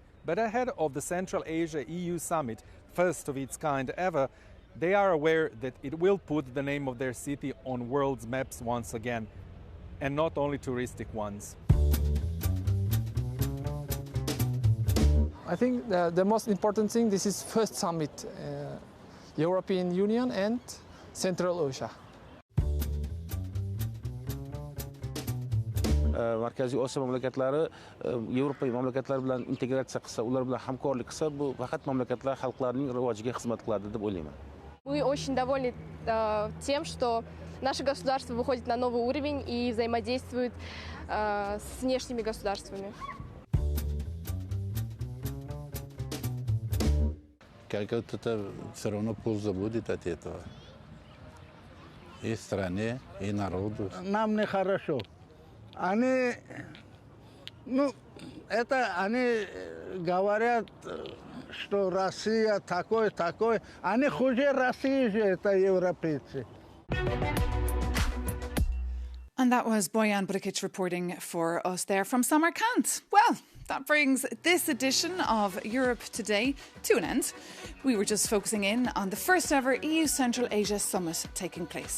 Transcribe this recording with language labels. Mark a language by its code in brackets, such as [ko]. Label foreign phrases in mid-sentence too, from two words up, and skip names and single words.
[en] But ahead of the Central Asia EU Summit, first of its kind ever, they are aware that it will put the name of their city on world's maps once again, and not only touristic ones. I think the most important thing, this is first summit, European Union and Central Asia. [uz] Markaziy Osiyo mamlakatlari Yevropa mamlakatlari bilan integratsiya qilsa, ular bilan hamkorlik qilsa, bu faqat mamlakatlar xalqlarining rivojiga xizmat qiladi deb o'ylayman. [ru] Мы очень довольны тем, что наше государство выходит на новый уровень и взаимодействует с внешними государствами. Какая-то все равно польза будет от этого. И стране, и народу. Нам нехорошо. Они говорят, что Россия такой. Они хуже России же, это европейцы. [en] And that was Boyan Bricic reporting for us there from Samarkand. Well, that brings this edition of Europe Today to an end. We were just focusing in on the first ever EU Central Asia Summit taking place.